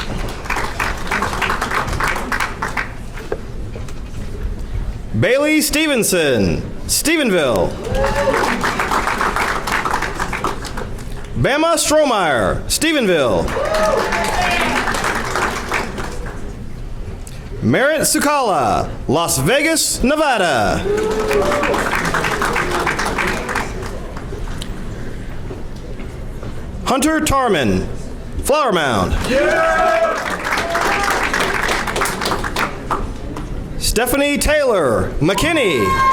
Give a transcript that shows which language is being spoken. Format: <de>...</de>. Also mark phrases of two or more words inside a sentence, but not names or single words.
<en>Bailey Stevenson, Stephenville. Bama Strohmeyer, Stephenville. Merritt Sukala, Las Vegas, Nevada. Hunter Tarman, Flower Mound. Stephanie Taylor, McKinney.</en>